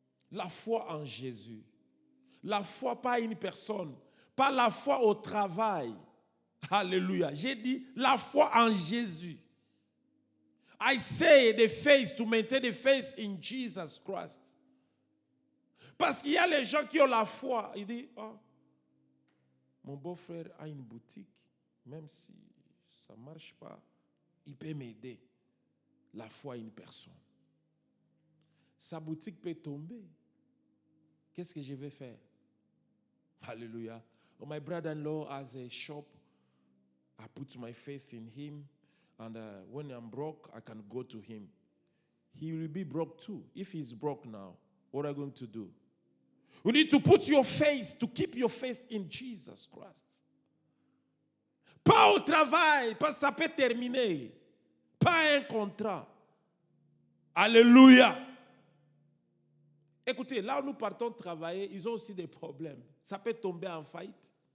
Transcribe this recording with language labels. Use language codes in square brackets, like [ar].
[fr] La foi en Jésus. La foi pas une personne. Pas la foi au travail. Alléluia. J'ai dit la foi en Jésus. [en] I say the faith, to maintain the faith in Jesus Christ. [fr] Parce qu'il y a les gens qui ont la foi. Ils disent, oh, mon beau-frère a une boutique. Même si ça ne marche pas, il peut m'aider. La foi à une personne. Sa boutique peut tomber. Qu'est-ce que je vais faire? Hallelujah. [en] Oh, my brother-in-law has a shop. I put my faith in him. And when I'm broke, I can go to him. He will be broke too. If he's broke now, what are you going to do? You need to put your faith, to keep your faith in Jesus Christ. [fr] Pas au travail, parce que ça peut terminer. Pas un contrat. Alléluia. Écoutez, là où nous partons travailler, ils ont aussi des problèmes. Ça peut tomber en faillite.